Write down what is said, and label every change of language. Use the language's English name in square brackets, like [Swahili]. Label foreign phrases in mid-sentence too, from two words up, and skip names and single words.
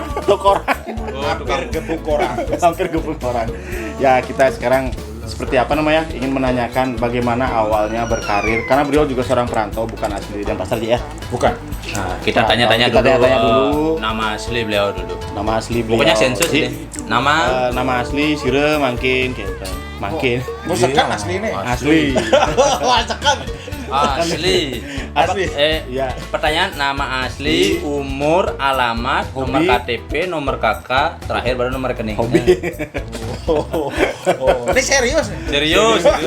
[Indonesian] Hampir gebuk orang. Ya, kita sekarang seperti apa namanya? Ingin menanyakan bagaimana awalnya berkarir, karena beliau juga seorang perantau, bukan asli Denpasar ya. Bukan. Nah, kita tanya-tanya Kita dulu. tanya-tanya dulu. Nama asli beliau dulu. Nama asli beliau. Pokoknya sensus Ji. deh. Nama Nama asli Sire Mangkin gitu. Mangkin. Musekan asli ini. Asli. Musekan. asli. Asli. Ya. Pertanyaan nama asli, umur, alamat, nomor Hobi. KTP, nomor KK, terakhir baru nomor rekening. Hobi. Oh. Ini serius nih. Serius.